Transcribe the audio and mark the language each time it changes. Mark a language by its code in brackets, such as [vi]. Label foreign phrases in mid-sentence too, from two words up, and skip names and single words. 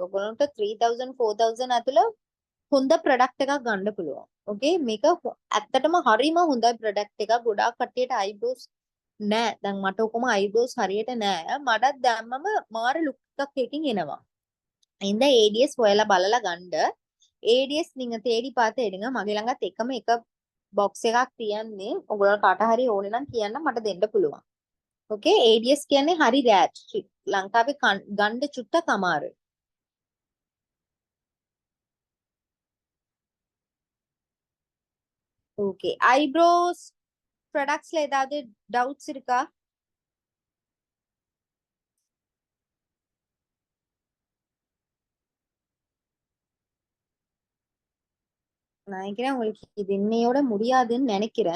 [si] ඕගොල්ලන්ට 3000 4000 ඇතුළ හොඳ ප්‍රොඩක්ට් එකක් ගන්න පුළුවන්. ඕකේ, මේක ඇත්තටම හරිම හොඳ ප්‍රොඩක්ට් එකක්. ගොඩාක් කට්ටියට ஐப்ரோස් නෑ. දැන් මට ඔකම ஐப்ரோஸ் හරියට නෑ. මටත් දැම්මම මාර ලුක් එකක් එකකින් එනවා. [ta] இந்த ADS [si] හොයලා බලලා ගන්න. [ta] ADS நீங்க தேடி பார்த்து எடுங்க. [si] මගේ ළඟත් එකම එක box එකක් තියන්නේ. ඔයගොල්ලෝ කාට හරි ඕනේ නම් කියන්න මට දෙන්න පුළුවන්. ඕකේ, ADS කියන්නේ හරි රෑට්. ලංකාවේ ගන්න චුට්ටක් අමාරුයි. [ta] ஓகே, [en] eyebrows products [ta] ஏதாவது டவுட்ஸ் இருக்கா? நான் நினைக்கிறேன் உங்களுக்கு இது இன்னையோட முடியாதுன்னு நினைக்கிறேன்.